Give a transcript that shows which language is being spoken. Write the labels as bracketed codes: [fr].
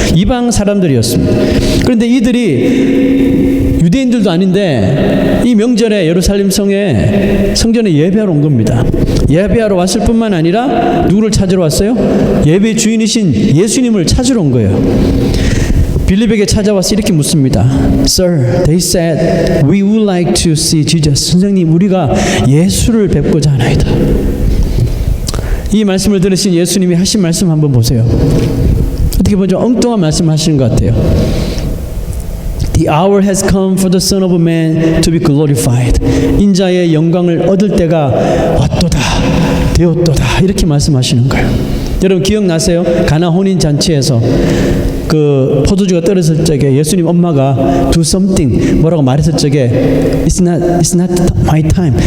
[ko] 이방 사람들이었습니다. 그런데 이들이 유대인들도 아닌데 이 명절에 예루살렘 성전에 예배하러 온 겁니다. 예배하러 왔을 뿐만 아니라 누구를 찾으러 왔어요? 예배 주인이신 예수님을 찾으러 온 거예요. 빌립에게 찾아와서 이렇게 묻습니다. [en] Sir, they said, we would like to see Jesus. [ko] 선생님, 우리가 예수를 뵙고자 하나이다. 이 말씀을 들으신 예수님이 하신 말씀 한번 보세요. 어떻게 보면 좀 엉뚱한 말씀 하시는 것 같아요. [en] The hour has come for the Son of Man to be glorified. [ko] 인자의 영광을 얻을 때가 왔도다, 되었도다, 이렇게 말씀하시는 거예요. 여러분 기억나세요? 가나 혼인 잔치에서 그 포도주가 떨어질 적에 예수님 엄마가 [en] do something [ko] 뭐라고 말했을 적에 [en] it's not my time.